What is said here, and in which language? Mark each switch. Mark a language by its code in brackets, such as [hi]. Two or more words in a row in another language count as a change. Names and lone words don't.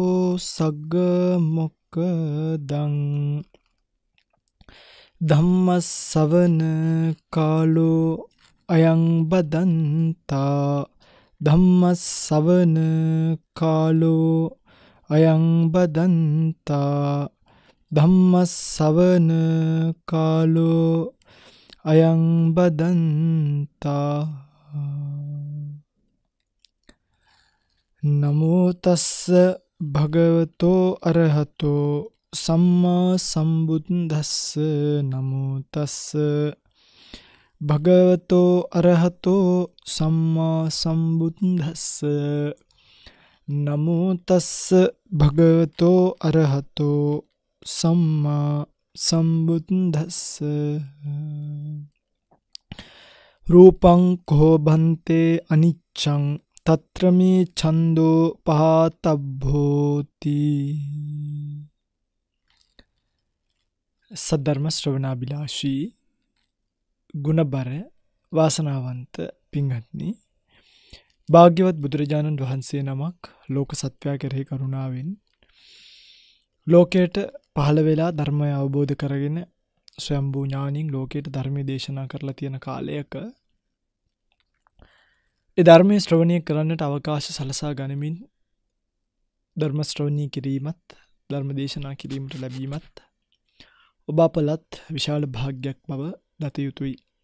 [pi] सग्गमोक्खदं धम्मसवन कालो अयं बदन्ता धम्मसवन कालो अयं बदन्ता धम्मसवन कालो अयं बदन्ता नमो तस्य भगवतो अरहतो सम्मा सम्बुद्धस्य नमो तस्य भगवतो अरहतो सम्मा सम्बुद्धस्य नमो तस्य भगवतो अरहतो सम्मा सम्बुद्धस्य रूपं को भन्ते अनिच्चं तत्र मे छन्दो पहातभ्योति [si] සද්ධර්ම ශ්‍රවණාභිලාෂී ගුණබර වාසනාවන්ත පින්වත්නි භාග්‍යවත් බුදුරජාණන් වහන්සේ නමක් ලෝක සත්වයා කෙරෙහි කරුණාවෙන් ලෝකයට පහළ වෙලා ධර්මය අවබෝධ කරගෙන ස්වයම්බූ ඥානින් ලෝකයට ධර්මයේ දේශනා කරලා තියෙන කාලයක ඒ ධර්මයේ ශ්‍රවණය කරන්නට අවකාශ සලසා ගනිමින් ධර්ම ශ්‍රවණී කිරීමත් ධර්ම දේශනා කිරීමට ලැබීමත් ඔබ අපලත් විශාල භාග්යක් බව දත යුතුයි.